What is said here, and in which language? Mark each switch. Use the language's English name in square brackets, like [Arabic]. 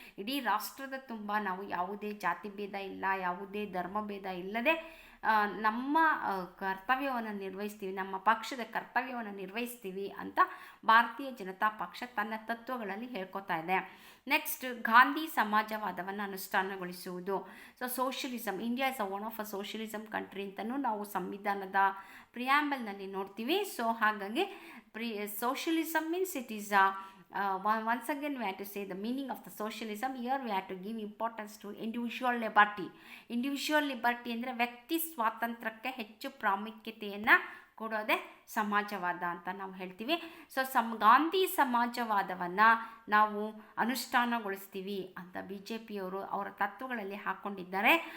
[Kannada] ಇಡೀ ರಾಷ್ಟ್ರದ ತುಂಬ ನಾವು ಯಾವುದೇ ಜಾತಿ ಭೇದ ಇಲ್ಲ, ಯಾವುದೇ ಧರ್ಮ ಭೇದ ಇಲ್ಲದೆ ನಮ್ಮ ಕರ್ತವ್ಯವನ್ನು ನಿರ್ವಹಿಸ್ತೀವಿ, ನಮ್ಮ ಪಕ್ಷದ ಕರ್ತವ್ಯವನ್ನು ನಿರ್ವಹಿಸ್ತೀವಿ ಅಂತ ಭಾರತೀಯ ಜನತಾ ಪಕ್ಷ ತನ್ನ ತತ್ವಗಳಲ್ಲಿ ಹೇಳ್ಕೊತಾ ಇದೆ. Next, Gandhi ಸಮಾಜವಾದವನ್ನು ಅನುಷ್ಠಾನಗೊಳಿಸುವುದು. [English] so socialism, India is a one of a socialism country [Kannada] ಅಂತಲೂ ನಾವು ಸಂವಿಧಾನದ ಪ್ರಿಯಾಂಬಲ್ನಲ್ಲಿ ನೋಡ್ತೀವಿ. [English] so [Kannada] ಹಾಗಾಗಿ [English] Socialism means it is once again we have to say the meaning of the socialism. Here we have to give importance to individual liberty. Individual liberty [Kannada] ಅಂದರೆ ವ್ಯಕ್ತಿ ಸ್ವಾತಂತ್ರ್ಯಕ್ಕೆ ಹೆಚ್ಚು ಪ್ರಾಮುಖ್ಯತೆಯನ್ನು ಕೊಡೋದೇ ಸಮಾಜವಾದ ಅಂತ ನಾವು ಹೇಳ್ತೀವಿ. ಸೊ ಗಾಂಧಿ ಸಮಾಜವಾದವನ್ನು ನಾವು ಅನುಷ್ಠಾನಗೊಳಿಸ್ತೀವಿ ಅಂತ BJPಯವರು ಅವರ ತತ್ವಗಳಲ್ಲಿ ಹಾಕ್ಕೊಂಡಿದ್ದಾರೆ.